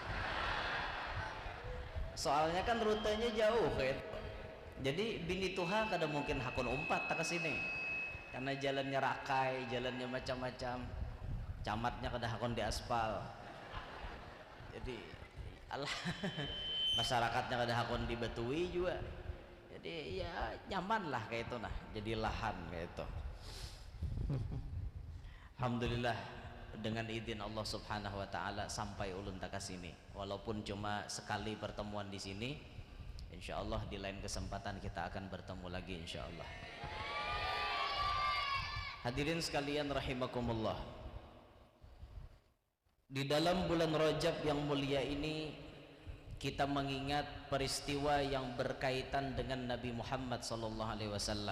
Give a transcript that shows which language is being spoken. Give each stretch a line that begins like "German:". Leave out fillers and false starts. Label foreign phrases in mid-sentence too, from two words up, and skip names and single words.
Indonesian: Soalnya kan rutenya jauh jadi
Banjar: bini tuha kada mungkin hakun umpat
Indonesian: tak ke sini karena jalannya rakai, jalannya macam-macam, camatnya
Banjar: kada hakun
Indonesian: di aspal.
Banjar: Jadi masyarakatnya kada hakun dibatui juga.
Indonesian: Jadi ya nyaman lah kayak itu nah, jadi lahan kayak itu. Alhamdulillah dengan izin Allah
Arabic: سبحانه وتعالى
Indonesian: sampai ulun tak ke sini, walaupun cuma sekali pertemuan di sini. Insyaallah di lain kesempatan kita akan bertemu lagi insyaallah. Hadirin sekalian rahimakumullah, di dalam bulan Rajab yang mulia ini kita mengingat peristiwa yang berkaitan dengan Nabi Muhammad
Arabic: صلى الله عليه وسلم.